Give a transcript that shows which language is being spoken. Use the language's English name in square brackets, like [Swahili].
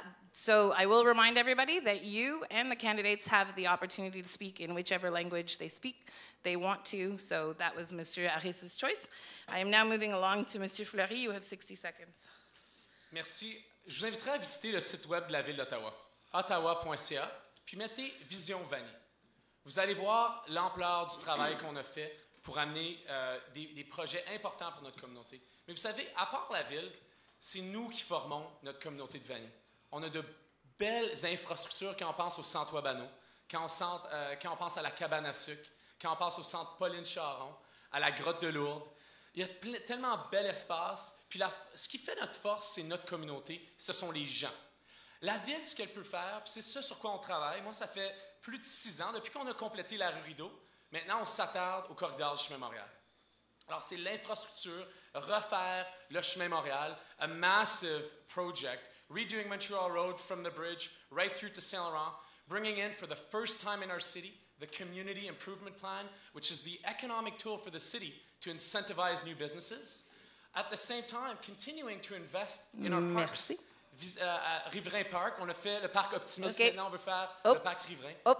[English] So I will remind everybody that you and the candidates have the opportunity to speak in whichever language they want to. So that was Mr. Harris's choice. I am now moving along to Mr. Fleury. You have 60 seconds. [French] Merci. Je vous inviterai à visiter le site web de la Ville d'Ottawa, ottawa.ca, puis mettez Vision Vanier. Vous allez voir l'ampleur du travail qu'on a fait pour amener des projets importants pour notre communauté. Mais vous savez, à part la ville, c'est nous qui formons notre communauté de Vanier. On a de belles infrastructures quand on pense au centre Wabano, quand on pense à la cabane à sucre, quand on pense au centre Pauline-Charon, à la grotte de Lourdes. Il y a tellement bel espace. Puis ce qui fait notre force, c'est notre communauté, ce sont les gens. La ville, ce qu'elle peut faire, puis c'est ça sur quoi on travaille. Moi, ça fait plus de 6 ans, depuis qu'on a complété la rue Rideau. Maintenant, on s'attarde au corridor du chemin Montréal. Alors, c'est l'infrastructure, refaire le chemin Montréal, [English] a massive project, redoing Montreal Road from the bridge right through to Saint-Laurent, bringing in for the first time in our city the Community Improvement Plan, which is the economic tool for the city to incentivize new businesses. At the same time, continuing to invest in our parks. [French] Merci. À Riverain Park, on a fait le parc Optimist, maintenant on veut faire le parc Riverain.